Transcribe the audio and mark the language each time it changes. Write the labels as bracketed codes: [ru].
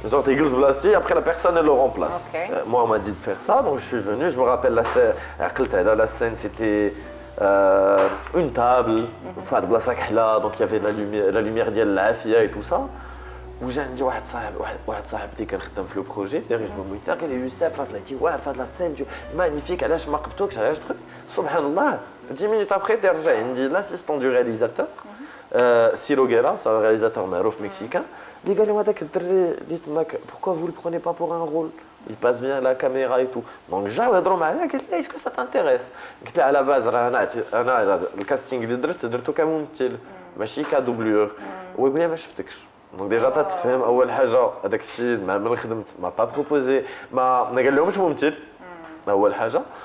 [fr] Genre, il glisse blasté, après la personne elle le remplace. Ok. Moi, on m'a dit de faire ça, donc je suis venu. Je me rappelle la scène, c'était une table, donc il y avait la lumière ديال العافية et tout ça. [ar] وجا عندي واحد صاحبي كان خدام في لو بروجي ديريج بوميتر قال لي يوسف راه طلعتي واعر في هاد لا سين مانيفيك علاش ما قبتوكش علاش تخرج سبحان الله 10 minutes après ترجع عندي l'assistant du réalisateur Ciro Guerra, c'est un réalisateur معروف mexicain. اللي قال لهم هذاك الدري اللي تماك pourquoi vous le prenez pas pour un rôle? [fr] Il passe bien la caméra et tout. [ar] Donc جاو يهضروا معايا قال لي est-ce que ça t'intéresse? قلت له على باز راه انا الكاستينغ اللي درته كممثل ماشي كدوبلور. ويقول لي ما شفتكش. دونك ديجا تتفهم اول حاجه هذاك السيد ملي خدمت ما با بروبوزي ما قال لهمش ممثل اول حاجه.